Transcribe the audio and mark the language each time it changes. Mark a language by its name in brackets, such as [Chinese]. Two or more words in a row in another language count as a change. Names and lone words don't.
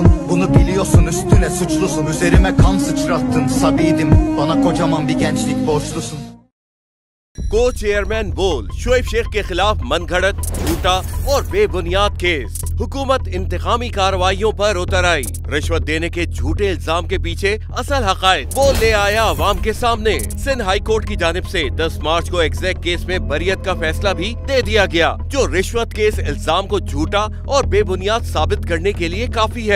[Turkish] Bunu biliyorsun, üstüne suçlusun. Üzerime kan sıçrattın, sabiydim. Bana kocaman bir gençlik borçlusun. [Urdu] کو چیئرمین بول شعیب شیخ کے خلاف من گھڑت، جھوٹا اور بے بنیاد کیس. حکومت انتقامی کارروائیوں پر اتر آئی۔ رشوت دینے کے جھوٹے الزام کے پیچھے اصل حقائق وہ لے آیا عوام کے سامنے. سندھ ہائی کورٹ کی جانب سے 10 مارچ کو [English] exact case [Urdu] میں بریت کا فیصلہ بھی دے دیا گیا، جو رشوت کے اس الزام کو جھوٹا اور بے بنیاد ثابت کرنے کے لیے کافی ہے.